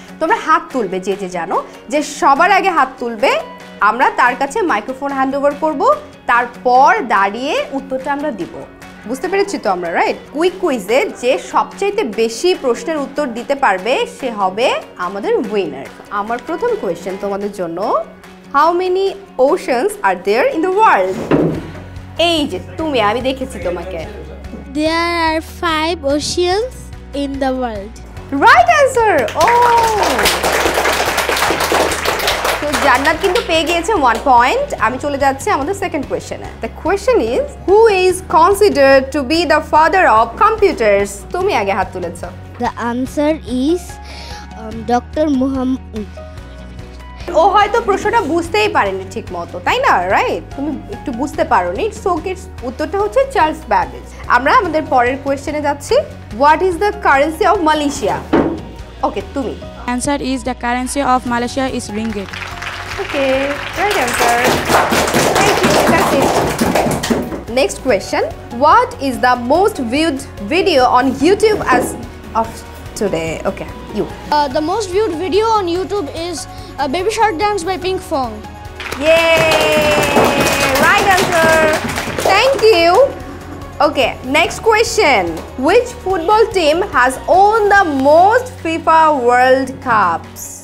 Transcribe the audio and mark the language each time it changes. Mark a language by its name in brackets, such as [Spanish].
[Bangla] তোমরা হাত তুলবে, যে যে জানো, যে সবার আগে হাত তুলবে আমরা তার কাছে মাইক্রোফোন হ্যান্ড ওভার করবো, তারপর দাঁড়িয়ে উত্তরটা আমরা দিব। বুঝতে পেরেছি তো আমরা, রাইট? কুইক কুইজে যে সবচাইতে বেশি প্রশ্নের উত্তর দিতে পারবে সে হবে আমাদের উইনার। আমার প্রথম কোয়েশ্চেন তোমাদের জন্য, [English] How many oceans are there in the world? [Bangla] এই যে তুমি, আমি দেখেছি তোমাকে। [English] There are 5 oceans in the world. Right answer. [Bangla] ও, তো জান্নাত কিন্তু পেয়ে গিয়েছে 1 পয়েন্ট। আমি চলে যাচ্ছি আমাদের second কোয়েশ্চেনে। [English] The question is, who is considered to be the father of computers? [Bangla] তুমি আগে হাত তুলেছো। [English] The answer is Dr. Muhammad. [Bangla] ও হয়তো প্রশ্নটা বুঝতেই পারেনি ঠিক মতো, তাই না? রাইট, তুমি একটু বুঝতে পারোনি। সো উত্তরটা হচ্ছে চার্লস ব্যাবেজ। আমরা আমাদের পরের কোয়েশ্চেনে যাচ্ছি, [English] What is the currency of Malaysia? [Bangla] ওকে, তুমি। [English] Answer is the currency of Malaysia is ringgit. Okay, right answer. Thank you, that's it. Next question, what is the most viewed video on YouTube as of today? Okay, you. The most viewed video on YouTube is Baby Shark Dance by Pink Fong. Yay! Right answer. Thank you. Okay, next question. Which football team has won the most FIFA World Cups?